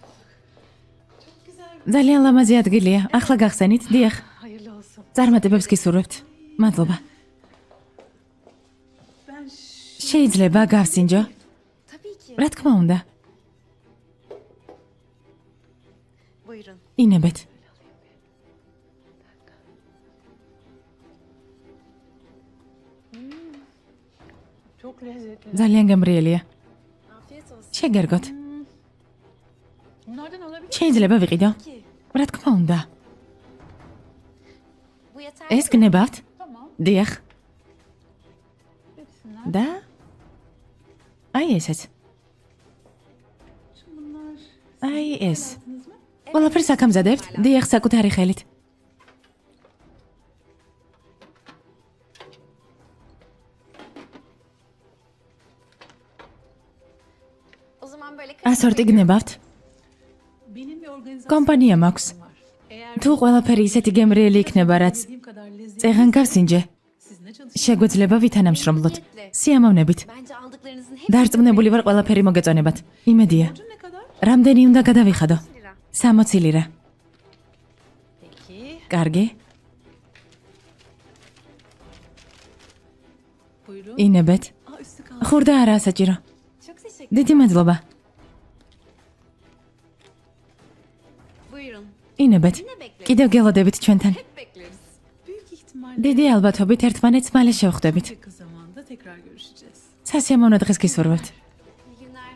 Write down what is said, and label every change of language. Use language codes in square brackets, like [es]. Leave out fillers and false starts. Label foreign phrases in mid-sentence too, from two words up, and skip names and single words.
[ka] ძალიან ლამაზი ადგილია. ახლა გახსენით, დიახ. [tr] Hayırlı olsun. [ka] წარმატებებს გისურვებთ. მადლობა. [tr] Ben [ka] შეიძლება გავსინჯო? [tr] Tabii ki. [ka] რა თქმა უნდა. [tr] Buyurun. [ka] ინებეთ. [tr] çok lezzetli. [ka] ძალიან გემრიელია. [tr] Afiyet olsun. [ka] შეგერგოთ. [tr] Bunlardan alabilir [ka] შეიძლება ვიყიდო? [tr] Ki [ka] რა თქმა უნდა. [tr] bu yeter. [ka] ეს გნებავთ? [tr] Tamam. [ka] დიახ. [tr] Hepsinden. [ka] და აი ესეც. [tr] Bunlar [ka] აი ეს. [tr] aldınız mı? [ka] ყველაფერს აქ ამზადებთ? დიახ, საკუთარი ხელით. [tr] O zaman böyle [ka] ასორტი გნებავთ? [tr] Benim bir organizasyon [ka] კომპანია მაქვს. [tr] var. Eğer [ka] თუ ყველაფერი ისეთი გემრიელი იქნება, რაც [tr] dediğim kadar lezzetli [ka] წეღან გავსინჯე, [tr] sizinle çalışacağım. [ka] შეგვეძლება ვითანამშრომლოთ. სიამოვნებით. [tr] bence aldıklarınızın hepsi [ka] დარწმუნებული ვარ ყველაფერი მოგეწონებათ. იმედია. [tr] Borcum ne kadar? [ka] რამდენი უნდა გადავიხადო? [tr] lira. [ka] 60 ლირა. [tr] Peki. [ka] კარგი. [tr] Buyurun. [ka] ინებეთ. [tr] Aa, üstü kaldı. [ka] ხურდა არაა საჭირო. [tr] Çok teşekkür. [ka] დიდი მადლობა. [tr] Buyurun. [ka] ინებეთ. [tr] Ne bekleriz? [ka] კიდევ გელოდებით ჩვენთან. [tr] Hep bekleriz. Büyük ihtimalle [ka] დიდი ალბათობით ერთმანეთს მალე შევხვდებით. [tr] yakın zamanda tekrar görüşeceğiz. [ka] სასიამოვნო დღეს გისურვებთ. [tr] İyi günler.